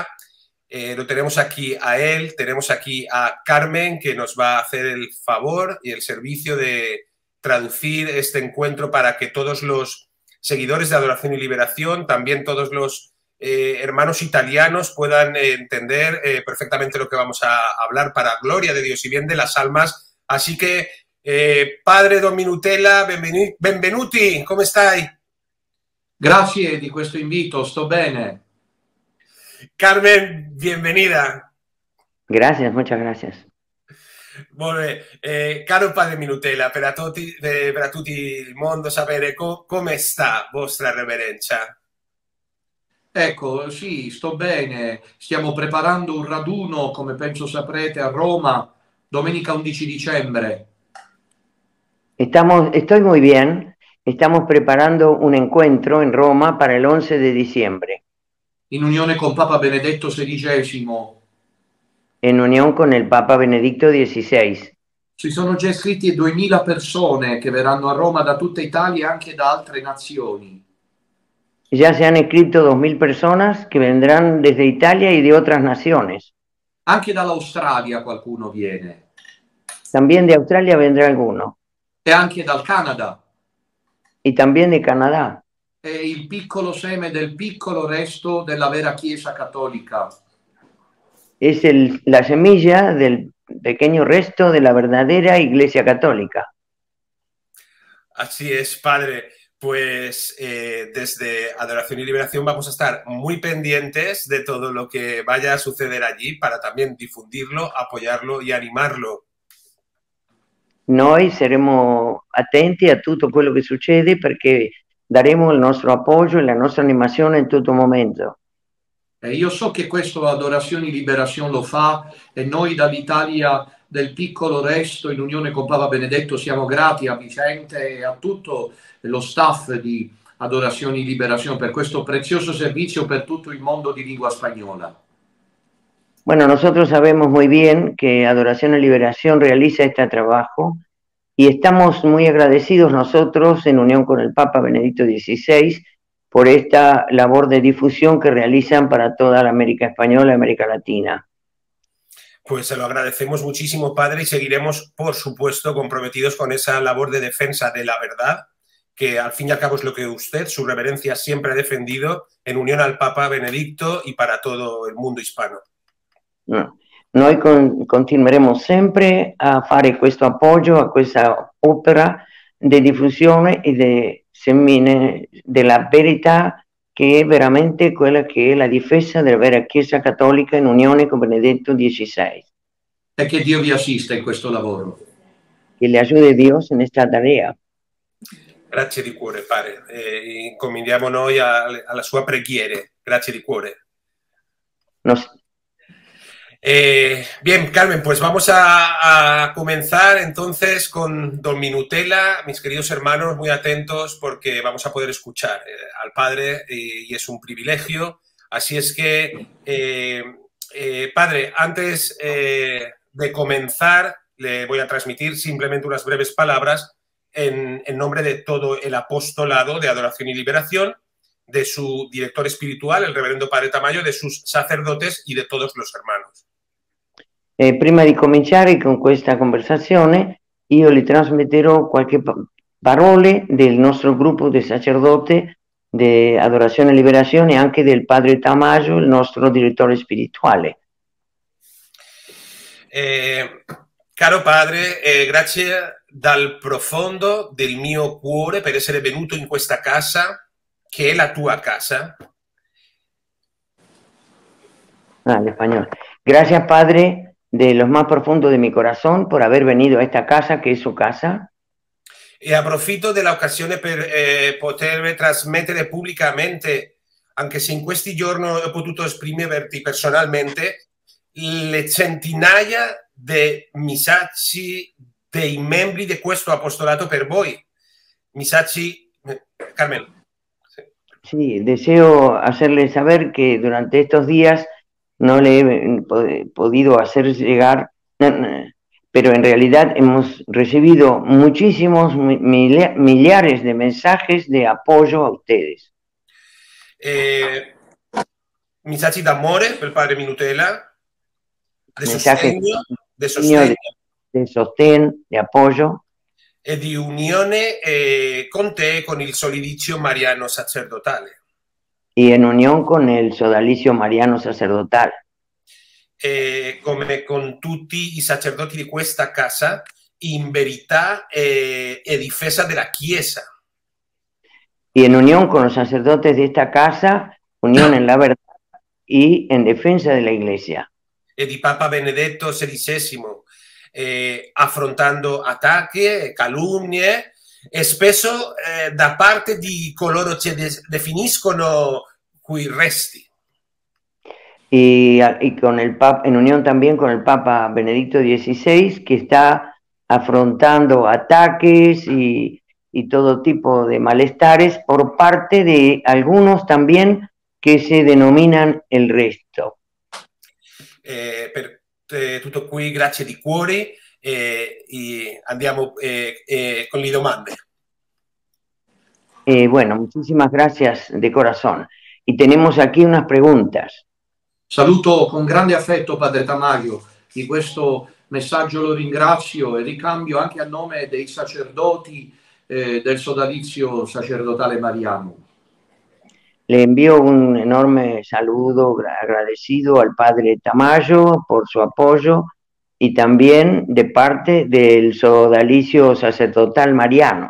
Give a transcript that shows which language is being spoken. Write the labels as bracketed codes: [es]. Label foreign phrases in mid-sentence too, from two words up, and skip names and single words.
[es] Lo tenemos aquí a él, tenemos aquí a Carmen, que nos va a hacer el favor y el servicio de traducir este encuentro para que todos los seguidores de Adoración y Liberación, también todos los hermanos italianos puedan entender perfectamente lo que vamos a hablar para gloria de Dios y bien de las almas. Así que, padre Don Minutela, benvenuti, ¿cómo estáis? [it] Grazie di questo invito, sto bene. [es] Carmen, bienvenida. Gracias, muchas gracias. [it] Molt bé. Caro padre Minutela, per a tutti il mondo sapere come sta vostra reverenza. Ecco, sì, sto bene. Stiamo preparando un raduno, come penso saprete, a Roma, domenica 11 dicembre. [es] Estoy muy bien. Estamos preparando un encuentro en Roma para el 11 de diciembre. [it] In unione con Papa Benedetto XVI. [es] En unión con el Papa Benedicto XVI. [it] Ci sono già iscritti 2000 persone che verranno a Roma da tutta Italia e anche da altre nazioni. [es] Ya se han escrito 2000 personas que vendrán desde Italia y de otras naciones. [it] Anche dall'Australia qualcuno viene. [es] También de Australia vendrá alguno. [it] E anche dal Canada. [es] Y también de Canadá. [it] È il piccolo seme del piccolo resto della vera Chiesa cattolica. [es] Es la semilla del pequeño resto de la verdadera Iglesia Católica. Así es, padre. Pues desde Adoración y Liberación vamos a estar muy pendientes de todo lo que vaya a suceder allí para también difundirlo, apoyarlo y animarlo. [it] Noi saremo attenti a tutto quello che succede perché daremo il nostro appoggio e la nostra animazione in tutto momento. Io so che questo Adorazione e Liberazione lo fa e noi dall'Italia del piccolo resto in unione con Papa Benedetto siamo grati a Vicente e a tutto lo staff di Adorazione e Liberazione per questo prezioso servizio per tutto il mondo di lingua spagnola. [es] Bueno, nosotros sabemos muy bien que Adoración y Liberación realiza este trabajo y estamos muy agradecidos nosotros en unión con el Papa Benedicto XVI por esta labor de difusión que realizan para toda la América Española y América Latina. Pues se lo agradecemos muchísimo, padre, y seguiremos, por supuesto, comprometidos con esa labor de defensa de la verdad, que al fin y al cabo es lo que usted, su reverencia, siempre ha defendido en unión al Papa Benedicto y para todo el mundo hispano. [it] Noi continueremo sempre a fare questo appoggio a questa opera di diffusione e di semine della verità, che è veramente quella che è la difesa della vera Chiesa Cattolica in unione con Benedetto XVI. E che Dio vi assista in questo lavoro. Che le aiuti Dio in questa tarea. Grazie di cuore, padre. Encomiendiamo noi alla sua preghiera. Grazie di cuore. [es] Bien, Carmen, pues vamos a comenzar entonces con Don Minutela. Mis queridos hermanos, muy atentos porque vamos a poder escuchar al Padre y es un privilegio. Así es que, Padre, antes de comenzar, le voy a transmitir simplemente unas breves palabras en nombre de todo el apostolado de Adoración y Liberación, de su director espiritual, el reverendo Padre Tamayo, de sus sacerdotes y de todos los hermanos. [it] Prima di cominciare con questa conversazione, io le trasmetterò qualche parole del nostro gruppo di sacerdote di Adorazione e Liberazione e anche del Padre Tamayo, il nostro direttore spirituale. Caro Padre, grazie dal profondo del mio cuore per essere venuto in questa casa, che è la tua casa. [es] al español. Gracias, Padre, de lo más profundo de mi corazón, por haber venido a esta casa, [it] che è [es] su casa. [it] E approfitto dell'occasione per poter trasmettere pubblicamente, anche se in questi giorni ho potuto esprimerti personalmente, le centinaia di messaggi dei membri di questo apostolato per voi. Messaggi, Carmen. [es] Sí, deseo hacerles saber que durante estos días no le he podido hacer llegar, pero en realidad hemos recibido muchísimos, millares de mensajes de apoyo a ustedes. [it] Messaggi d'amore per il padre Minutela, di sostegno, [es] de sostén, de apoyo. [it] E di unione con te con il solidizio mariano sacerdotale. [es] Y en unión con el sodalicio mariano sacerdotal. [it] Come con tutti i sacerdoti di questa casa, in verità e difesa della Chiesa. [es] Y en unión con los sacerdotes de esta casa, unión en la verdad y en defensa de la Iglesia. [it] E di Papa Benedetto XVI, affrontando attacchi, calunnie e spesso da parte di coloro che definiscono qui resti. Y con el Papa, en unión también con el Papa Benedicto XVI, que está afrontando ataques y todo tipo de malestares por parte de algunos también que se denominan el resto. Per tutto qui, grazie di cuore, y andiamo con le domande. [es] Bueno, muchísimas gracias de corazón. Y tenemos aquí unas preguntas. [it] Saluto con grande affetto Padre Tamayo, di questo messaggio lo ringrazio e ricambio anche a nome dei sacerdoti del sodalizio sacerdotale mariano. [es] Le envío un enorme saludo agradecido al Padre Tamayo por su apoyo y también de parte del sodalicio sacerdotal mariano.